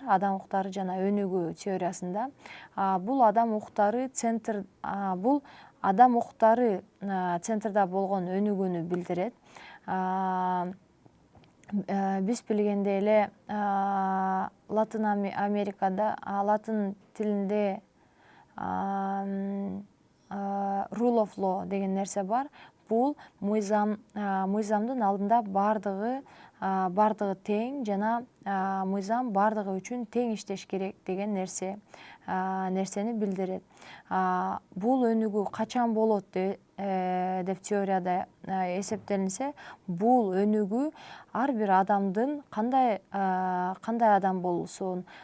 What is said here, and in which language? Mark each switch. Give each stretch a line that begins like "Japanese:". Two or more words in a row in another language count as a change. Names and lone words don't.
Kyrgyz: Адам укуктары жана өнүгүү теориясында. Бул адам укуктары центрда болгон өнүгүүнү билдирет. Биз билгендей эле Латын Америкада, латын тилинде
English: rule of law
Kyrgyz: деген нерсе бар. Бул мыйзамдын алдында бардыгы тең жана мыйзам бардыгы үчүн тең иштеш керек деген нерсени билдирет. Бул өнүгүү качан болот деп теорияда эсептелинсе, бул өнүгүү ар бир адамдын кандай адам болуусун,